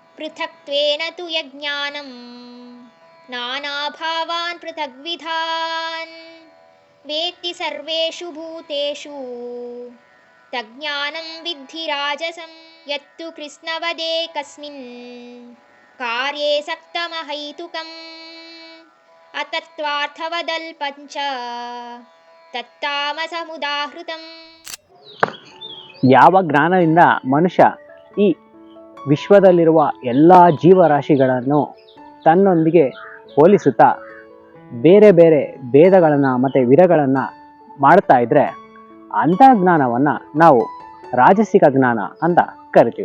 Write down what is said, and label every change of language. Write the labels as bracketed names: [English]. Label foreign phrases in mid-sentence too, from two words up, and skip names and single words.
[Sanskrit] ಪೃಥಕ್ತ್ವೇನ ತು ಯಜ್ಞಾನಂ ನಾನಾಭಾವಾನ್ ಪೃಥಗ್ವಿಧಾನ್ ವೇತ್ತಿ ಸರ್ವೇಷು ಭೂತೇಷು ತಜ್ಞಾನಂ ವಿದ್ಧಿ ರಾಜಸಂ ಯತ್ತು ಕೃಷ್ಣವದೇ ಕಸ್ಮಿನ್ ಕಾರ್ಯೇ ಸಕ್ತಮಹೈತುಕಂ ಅತತ್ವಾರ್ಥವದಲ್ಪಂಚ ತತ್ತಾಮಸಮುದಾಹೃತಂ. [Kannada] ಯಾವ ಜ್ಞಾನದಿಂದ ಮನುಷ್ಯ ಈ ವಿಶ್ವದಲ್ಲಿರುವ ಎಲ್ಲ ಜೀವರಾಶಿಗಳನ್ನು ತನ್ನೊಂದಿಗೆ ಹೋಲಿಸುತ್ತಾ ಬೇರೆ ಬೇರೆ ಭೇದಗಳನ್ನು ಮತ್ತು ವಿಧಗಳನ್ನು ಮಾಡ್ತಾ ಇದ್ದರೆ ಅಂಥ ಜ್ಞಾನವನ್ನು ನಾವು ರಾಜಸಿಕ ಜ್ಞಾನ ಅಂತ ಕರಿತೀವಿ.